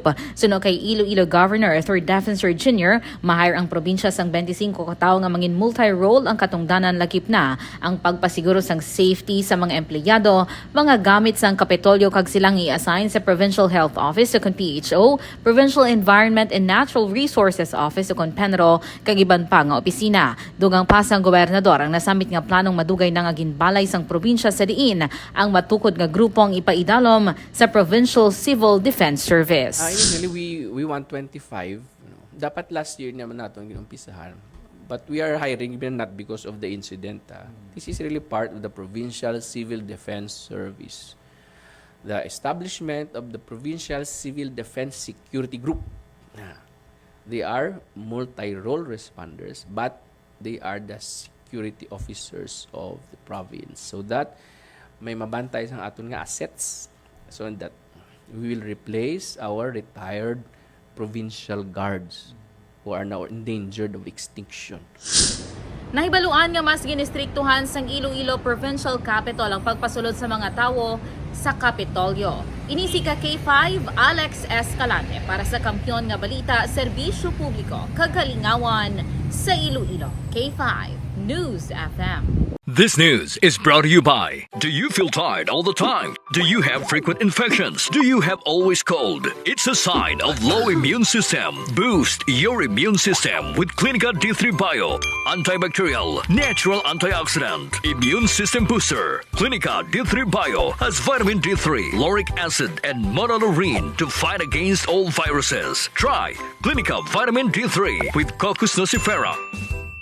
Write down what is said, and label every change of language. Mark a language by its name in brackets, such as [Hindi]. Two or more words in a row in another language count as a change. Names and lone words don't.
[Hiligaynon] Suno kay Iloilo Governor 3rd Defensor Jr., mahire ang probinsya sang 25 katawo nga mangin multi-role ang katungdanan lakip na ang pagpasiguro sang safety sa mga empleyado, mga gamit sang Kapitolyo kag silang i-assign sa Provincial Health Office o kon PHO, Provincial Environment and Natural Resources Office o kon PENRO, kag iban pa nga opisina. Dugang pasang gobernador ang nasamit nga planong madugay na nga ginbalay sang probinsya sa diin ang matukod nga grupong ipaidalom sa Provincial Civil Defense Service. [English] Usually we want 25. [Filipino] Dapat last year naman natin ginumpisahan. [English] But we are hiring even not because of the incident. This is really part of the Provincial Civil Defense Service. The establishment of the Provincial Civil Defense Security Group. They are multi-role responders, but they are the security officers of the province. So that [Hiligaynon] may mabantay sang aton nga [English] assets so that we will replace our retired provincial guards who are now endangered of extinction. [Hiligaynon] Nahibaluan nga mas ginistriktuhan sang Iloilo Provincial Capital ang pagpasulod sa mga tawo sa Kapitolyo. Inisi ka K5 Alex Escalante para sa Kampiyon nga Balita, Serbisyo Publiko, Kagalingawan sa Iloilo. K5 News FM. [English] This news is brought to you by, do you feel tired all the time? Do you have frequent infections? Do you have always cold? It's a sign of low immune system. Boost your immune system with Clinica D3 Bio, antibacterial, natural antioxidant, immune system booster. Clinica D3 Bio has vitamin D3, lauric acid, and monolurine to fight against all viruses. Try Clinica Vitamin D3 with Coccus nocifera.